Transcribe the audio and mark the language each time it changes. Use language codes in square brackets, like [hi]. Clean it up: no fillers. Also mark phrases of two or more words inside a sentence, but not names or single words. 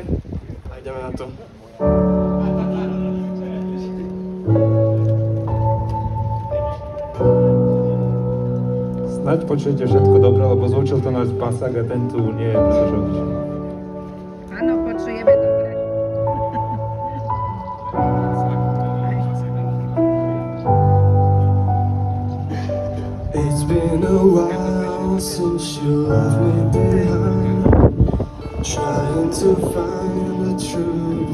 [sk] A ideme na to. Snáď počujete všetko dobre, lebo zvučil to náš pasák a ten tu nie je príliš. Áno, počujeme dobre. [en] It's been a while since you left me behind, trying to find the truth.